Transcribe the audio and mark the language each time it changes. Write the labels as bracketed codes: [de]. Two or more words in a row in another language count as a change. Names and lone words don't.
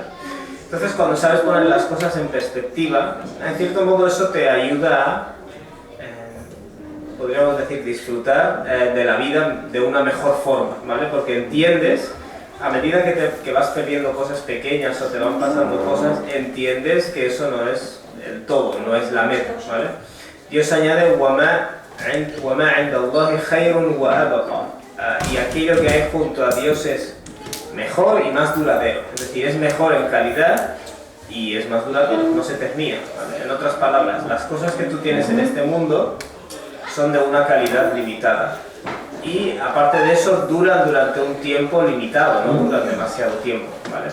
[es] Entonces, cuando sabes poner las cosas en perspectiva, en cierto modo eso te ayuda a, podríamos decir, disfrutar de la vida de una mejor forma, ¿vale? Porque entiendes, a medida que vas perdiendo cosas pequeñas o te van pasando cosas, entiendes que eso no es el todo, no es la meta, ¿vale? Dios añade [ar] وَمَا عِنْدَ اللَّهِ خَيْرٌ وَأَبْقَى, [es] y aquello que hay junto a Dios es mejor y más duradero, es decir, es mejor en calidad y es más duradero, no se termina, ¿vale? En otras palabras, las cosas que tú tienes en este mundo son de una calidad limitada, y aparte de eso duran durante un tiempo limitado, no duran demasiado tiempo, ¿vale?